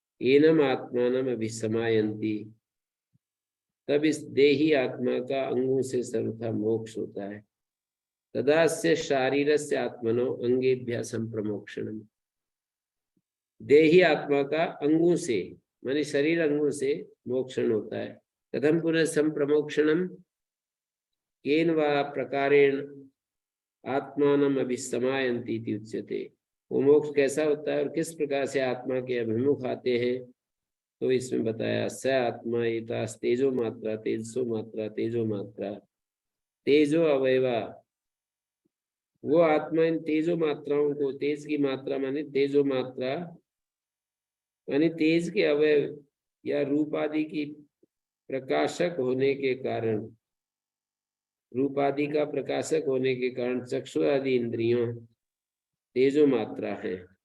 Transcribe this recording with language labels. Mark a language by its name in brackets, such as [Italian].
[Sanskrit] Annum आत्मानम अभिसमायन्ति, [Hindi] तब इस देही आत्मा का अंगों से सर्वथा मोक्ष होता है। [Sanskrit] तदास्य शारीरस्य आत्मनो अंगेभ्यः संप्रमोक्षणम, [Hindi] देही आत्मा का अंगों से माने शरीर अंगों से मोक्षण होता है। [Sanskrit] कथम पुनः संप्रमोक्षणम, केन वा प्रकारेण आत्मानम अभिसमायन्ति इति उच्यते। [Hindi] वो मोक्ष कैसा होता है और किस प्रकार से आत्मा के अभिमुख आते हैं, तो इसमें बताया [Sanskrit] स आत्मा एतास तेजो मात्रा तेजसो मात्रा तेजो मात्रा तेजो अवयवा, [Hindi] वो आत्मा इन तेजो मात्राओं को, तेज की मात्रा माने तेजो मात्रा माने तेज के अवयव या रूप आदि की प्रकाशक होने के कारण, रूपादि का प्रकाशक होने के कारण चक्षु आदि इंद्रियों तेजो मात्रा है।